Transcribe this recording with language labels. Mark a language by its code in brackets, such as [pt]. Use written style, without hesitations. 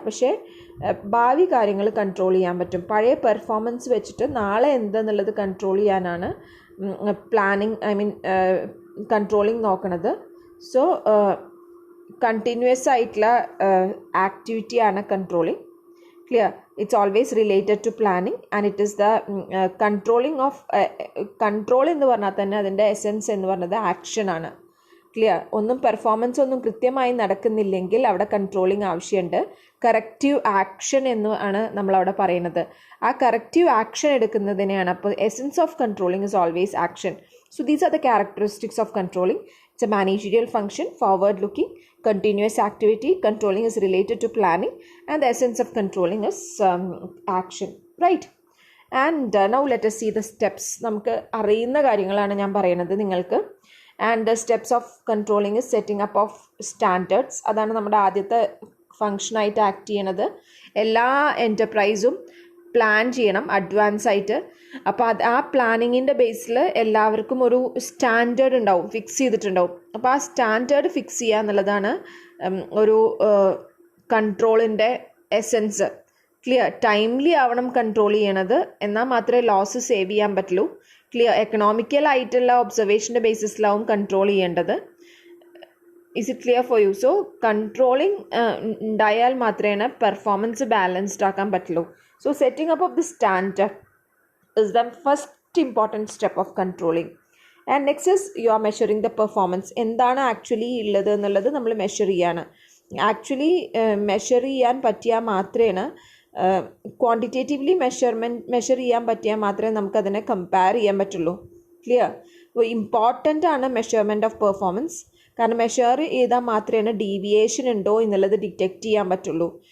[ml] പക്ഷേ ഭാവി കാര്യങ്ങൾ കൺട്രോൾ ചെയ്യാൻ പറ്റും. പഴയ പെർഫോമൻസ് വെച്ചിട്ട് നാളെ എന്തെന്നുള്ളത് കൺട്രോൾ ചെയ്യാനാണ് പ്ലാനിങ്, കൺട്രോളിങ് നോക്കണത്. സോ കണ്ടിന്യൂസ് ആയിട്ടുള്ള ആക്ടിവിറ്റിയാണ് controlling. [en] Clear? It's always related to planning, and it is the controlling of control [ml] എന്ന് പറഞ്ഞാൽ തന്നെ അതിൻ്റെ എസെൻസ് എന്ന് പറഞ്ഞത് ആക്ഷൻ ആണ്. [en] Clear? [ml] ഒന്നും പെർഫോമൻസ് ഒന്നും കൃത്യമായി നടക്കുന്നില്ലെങ്കിൽ അവിടെ കൺട്രോളിങ് ആവശ്യമുണ്ട്. കറക്റ്റീവ് ആക്ഷൻ എന്ന് ആണ് നമ്മളവിടെ പറയുന്നത്. ആ കറക്റ്റീവ് ആക്ഷൻ എടുക്കുന്നതിനെയാണ്. [en] അപ്പോൾ essence of controlling is always action. So these are the characteristics of controlling. It's a managerial function, forward looking, continuous activity. Controlling is related to planning, and the essence of controlling is action, right? And now let us see the steps. [ml] നമുക്ക് അറിയുന്ന കാര്യങ്ങളാണ് ഞാൻ പറയുന്നത് നിങ്ങൾക്ക്. [en] And the steps of controlling is setting up of standards. [ml] അതാണ് നമ്മുടെ ആദ്യത്തെ ഫങ്ഷനായിട്ട് act ചെയ്യണത്. എല്ലാ എൻ്റർപ്രൈസും പ്ലാൻ ചെയ്യണം അഡ്വാൻസ് ആയിട്ട്. അപ്പോൾ ആ പ്ലാനിങ്ങിൻ്റെ ബേസിൽ എല്ലാവർക്കും ഒരു സ്റ്റാൻഡേർഡ് ഉണ്ടാവും, ഫിക്സ് ചെയ്തിട്ടുണ്ടാവും. അപ്പോൾ ആ സ്റ്റാൻഡേർഡ് ഫിക്സ് ചെയ്യുക എന്നുള്ളതാണ് ഒരു കൺട്രോളിൻ്റെ എസെൻസ്. ക്ലിയർ? ടൈംലി ആവണം കൺട്രോൾ ചെയ്യണത്, എന്നാൽ മാത്രമേ ലോസ് സേവ് ചെയ്യാൻ പറ്റുള്ളൂ. ക്ലിയർ? എക്കണോമിക്കലായിട്ടുള്ള ഒബ്സർവേഷൻ്റെ ബേസിസിലാവും കൺട്രോൾ ചെയ്യേണ്ടത്. [en] Is it clear for you? [ml] So controlling ഉണ്ടായാൽ മാത്രമേ പെർഫോമൻസ് ബാലൻസ്ഡ് ആക്കാൻ പറ്റുള്ളൂ. [en] So setting up of the standard is the first important step of controlling. And next is you are measuring the performance. [ml] എന്താണ് actually ഉള്ളത് എന്നുള്ളത് നമ്മൾ measure ചെയ്യാണ്. Actually measure ചെയ്യാൻ പറ്റിയാൽ മാത്രമേ ക്വാണ്ടിറ്റേറ്റീവ്ലി മെഷർ ചെയ്യാൻ പറ്റിയാൽ മാത്രമേ നമുക്കതിനെ കമ്പയർ ചെയ്യാൻ പറ്റുള്ളൂ. ക്ലിയർ? അപ്പോൾ ഇമ്പോർട്ടൻ്റ് ആണ് മെഷർമെൻറ്റ് ഓഫ് പെർഫോമൻസ്. കാരണം മെഷർ ചെയ്താൽ മാത്രമേ ഡീവിയേഷൻ ഉണ്ടോ എന്നുള്ളത് ഡിറ്റക്റ്റ് ചെയ്യാൻ പറ്റുള്ളൂ.